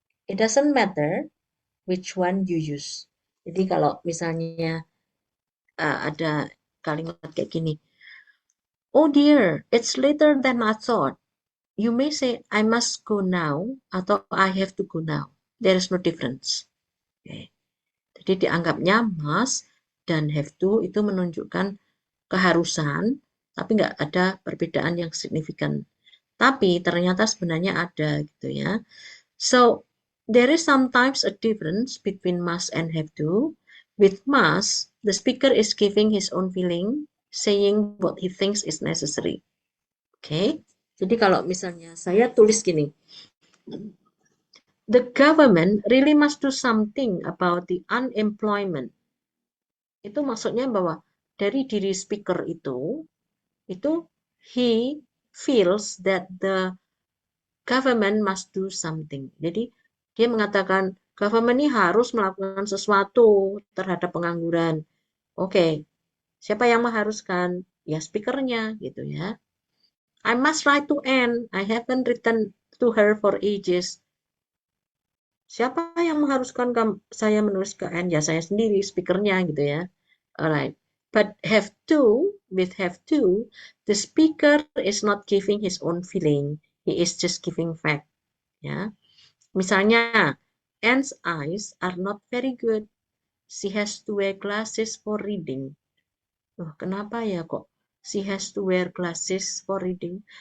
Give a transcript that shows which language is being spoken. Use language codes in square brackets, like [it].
[en] It doesn't matter which one you use. [id] Jadi kalau misalnya ada kalimat kayak gini, [en] oh dear, it's later than I thought. You may say, I must go now, [id] atau [en] I have to go now. There is no difference. Okay. [id] Jadi dianggapnya must dan have to itu menunjukkan keharusan, tapi nggak ada perbedaan yang signifikan. Tapi ternyata sebenarnya ada gitu ya. [en] So, there is sometimes a difference between must and have to. With must, the speaker is giving his own feeling, saying what he thinks is necessary. Okay? [id] Jadi kalau misalnya saya tulis gini, [en] the government really must do something about the unemployment. [id] Itu maksudnya bahwa dari diri speaker itu [en] he feels that the government must do something. [id] Jadi dia mengatakan government ini harus melakukan sesuatu terhadap pengangguran. Oke, siapa yang mengharuskan? Ya speakernya gitu ya. [en] I must write to Anne. I haven't written to her for ages. [id] Siapa yang mengharuskan saya menulis ke Anne? Ya saya sendiri, speakernya gitu ya. Alright. [en] But with have to, the speaker is not giving his own feeling. He is just giving fact. [id] Ya. Misalnya, [en] Anne's eyes are not very good. She has to wear glasses for reading. [id] Loh, kenapa ya kok [en] she has to wear glasses for reading?